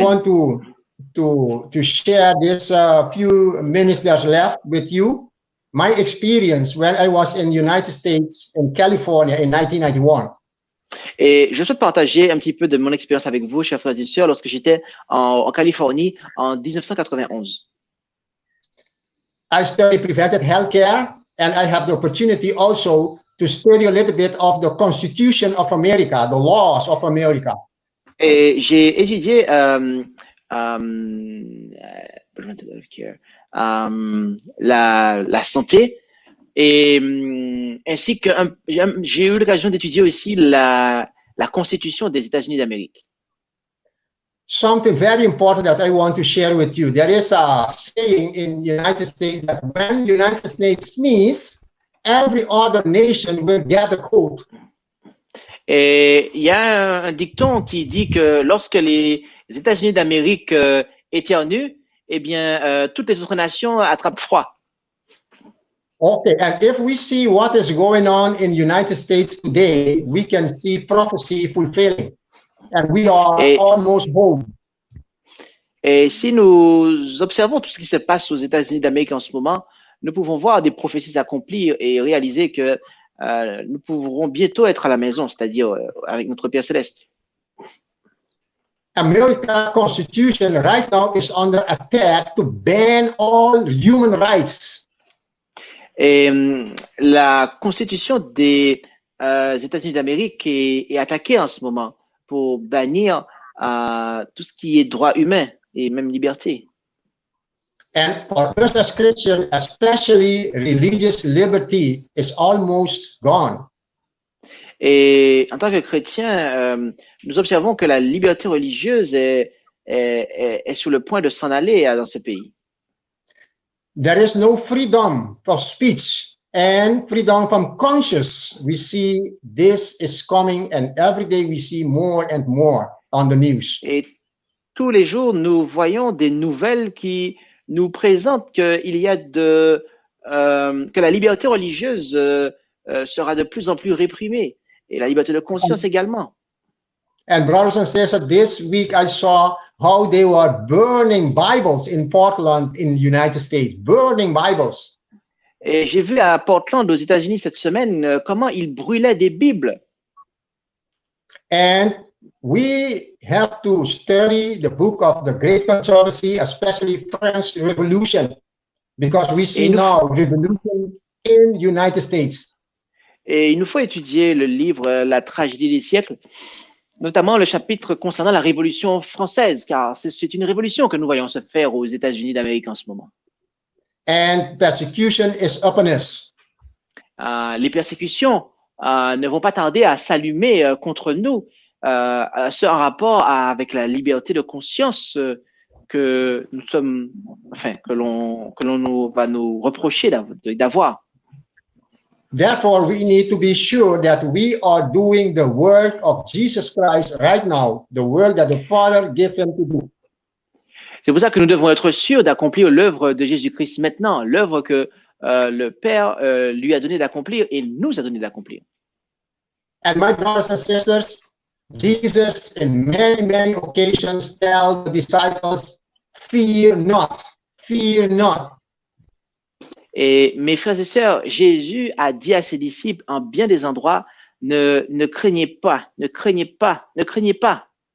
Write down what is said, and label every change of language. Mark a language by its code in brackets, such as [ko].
[en] I want to share this few minutes that's left with you. My experience when I was in the United States in California in 1991. [fr] Et je souhaite partager un petit peu de mon expérience avec vous, chers frères et sœurs, lorsque j'étais en Californie en 1991. [en] I studied preventive healthcare, and I have the opportunity also to study a little bit of the Constitution of America, the laws of America. [fr] Et j'ai étudié la santé, et ainsi que j'ai eu l'occasion d'étudier aussi la Constitution des États-Unis d'Amérique. [en] Something very important that I want to share with you. There is a saying in the United States that when the United States sneezes, every other nation will get a cold. [fr] Et il y a un dicton qui dit que lorsque les États-Unis d'Amérique éternuent, eh bien, toutes les autres nations attrapent froid. [en] Okay, and if we see what is going on in the United States today, we can see prophecy fulfilling. And we are almost home. [fr] Et si nous observons tout ce qui se passe aux États-Unis d'Amérique en ce moment, nous pouvons voir des prophéties s'accomplir et réaliser que nous pourrons bientôt être à la maison, c'est-à-dire avec notre Père Céleste. [en] American Constitution right now is under attack to ban all human rights. [fr] Et la Constitution des États-Unis d'Amérique est attaquée en ce moment pour bannir tout ce qui est droit humain et même liberté. [en] And for us as Christians, especially religious liberty is almost gone. [fr] Et en tant que chrétien, nous observons que la liberté religieuse est sur le point de s'en aller dans ce pays. [en] There is no freedom for speech and freedom from conscience. We see this is coming, and every day we see more and more on the news. [fr] Et tous les jours, nous voyons des nouvelles qui nous présentent qu'il y a que la liberté religieuse sera de plus en plus réprimée, et la liberté de conscience également. [en] And brothers and sisters, this week I saw how they were burning Bibles in Portland in the United States, burning Bibles. [fr] Et j'ai vu à Portland, aux États-Unis, cette semaine, comment ils brûlaient des Bibles. [en] And we have to study the book of the Great Controversy, especially French Revolution, because we see now revolution in the United States. [fr] Et il nous faut étudier le livre La tragédie des siècles, notamment le chapitre concernant la Révolution française, car c'est une révolution que nous voyons se faire aux États-Unis d'Amérique en ce moment. [en] And persecution is upon us. [fr] les persécutions ne vont pas tarder à s'allumer contre nous, ce en rapport avec la liberté de conscience que nous sommes, enfin, que l'on va nous reprocher d'avoir. [en] Therefore, we need to be sure that we are doing the work of Jesus Christ right now, the work that the Father gave him to do. [fr] C'est pour ça que nous devons être sûrs d'accomplir l'œuvre de Jésus-Christ maintenant, l'œuvre que le Père lui a donné d'accomplir et nous a donné d'accomplir. [en] And my brothers and sisters, Jesus in many, many occasions tells the disciples, fear not, fear not. [fr] Et mes frères et sœurs, Jésus a dit à ses disciples en bien des endroits, ne craignez pas, ne craignez pas, ne craignez pas.